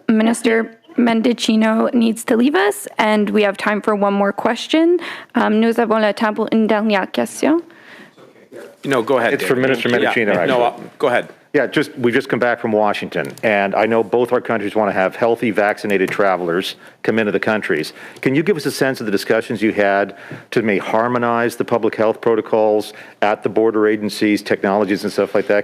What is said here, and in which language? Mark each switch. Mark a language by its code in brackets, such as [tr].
[en] Minister Mendicino needs to leave us, and we have time for one more question. [fr] Nous avons le temps pour une dernière question. [en] No, go ahead. It's for Minister Mendicino, actually. No, go ahead. Yeah, we've just come back from Washington, and I know both our countries want to have healthy, vaccinated travelers come into the countries. Can you give us a sense of the discussions you had to maybe harmonize the public health protocols at the border agencies, technologies and stuff like that?